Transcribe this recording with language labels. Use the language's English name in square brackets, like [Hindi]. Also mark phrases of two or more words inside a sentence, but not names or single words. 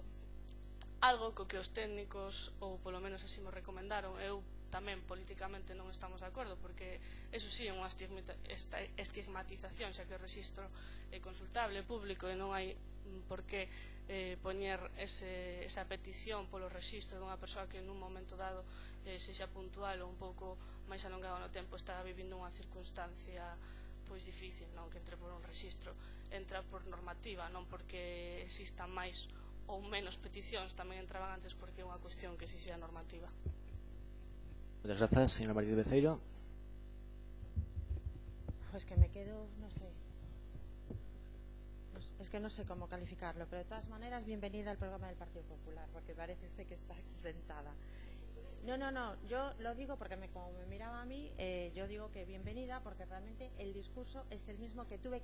[Galician] Algo co que os técnicos, ou polo menos así mo recomendaron, eu tamén políticamente non estamos de acordo, porque eso sí é unha estigmatización, xa que o rexistro é consultable, público, e non hai por que poñer esa petición polo rexistro dunha persoa que nun momento dado sexa puntual ou un pouco máis alongado no tempo está vivindo unha circunstancia difícil, non que entre por un rexistro. Entra por normativa, non porque existan máis ou menos peticións, tamén entraban antes porque é unha cuestión que exixía normativa. [Spanish] Muchas gracias, señora Martínez Beceiro. Pues que me quedo, no sé. es que no sé cómo calificarlo, pero de todas maneras, bienvenida al programa del Partido Popular, porque parece usted que está aquí sentada. No, yo lo digo porque como me miraba a mí, yo digo que bienvenida, porque realmente el discurso es el mismo que tuve